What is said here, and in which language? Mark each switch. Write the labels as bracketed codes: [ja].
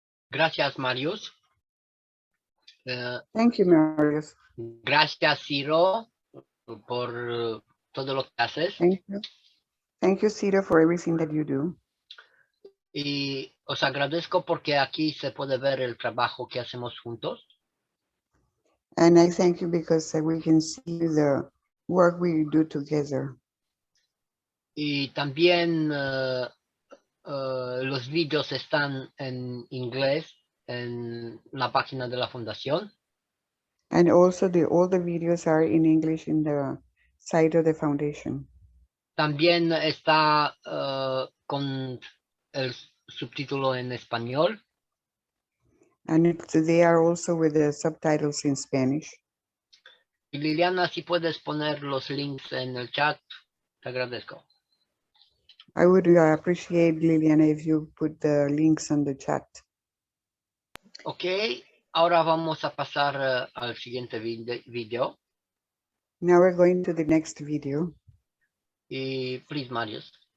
[es] Gracias, Marius. [en] Thank you, Marius. [es] Gracias, Ciro, por todo lo que haces. [en] Thank you. Thank you, Ciro, for everything that you do. [es] Y os agradezco porque aquí se puede ver el trabajo que hacemos juntos. [en] And I thank you because we can see the work we do together. [es] Y también los vídeos están en inglés en la página de la fundación. [en] And also all the videos are in English in the site of the foundation. [es] También está con el subtítulo en español. [en] And they are also with the subtitles in Spanish. [es] Y Liliana, si puedes poner los links en el chat. Te agradezco. [en] I would appreciate, Liliana, if you put the links on the chat. [es] Ok, ahora vamos a pasar al siguiente video. [en] Now we're going to the next video. [es] Y please, Marius.